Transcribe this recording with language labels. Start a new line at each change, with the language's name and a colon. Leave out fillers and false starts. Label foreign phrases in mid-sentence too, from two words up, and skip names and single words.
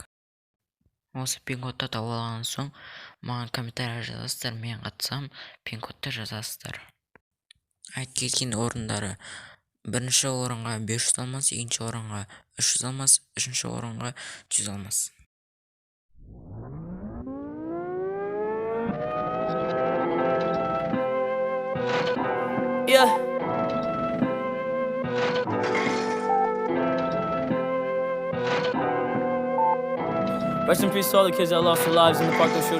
Kazakh: Осы пин-кодты тауып алған соң маған комментария жазасыздар, мен қатысам, пин-кодты жазасыздар. Келген орындары: бірінші орынға 500 алмас, екінші орынға 300 алмас, үшінші орынға 100 алмас.
English: Yeah. Rest in peace to all the kids that lost their lives in the Parkland shooting.